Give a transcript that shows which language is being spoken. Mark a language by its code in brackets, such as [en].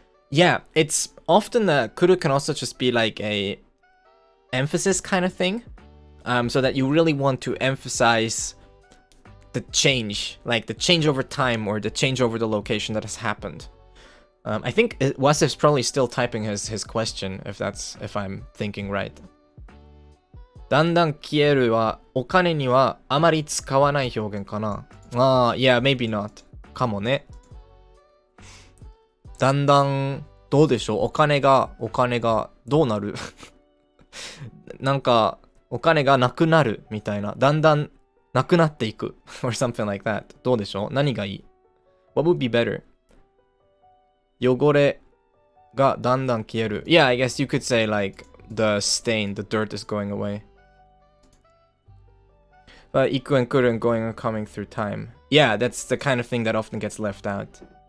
[en] Yeah, it's often kuru can also just be like a emphasis kind of thing. So that you really want to emphasize the change, like the change over time or the change over the location that has happened. I think Wasif's probably still typing his question, if I'm thinking right. [ja] だんだん消えるはお金にはあまり使わない表現かな. [en] Yeah, maybe not. [ja] かもね. だんだん、どうでしょう、お金がどうなるなんか、お金がなくなるみたいな。だんだんなくなっていく。 [en] or something like that. [ja] どうでしょう、何がいい？ [en] What would be better? [ja] 汚れがだんだん消える。 [en] Yeah, I guess you could say like the stain, the dirt is going away. But iku and kuru and going and coming through time. Yeah, that's the kind of thing that often gets left out.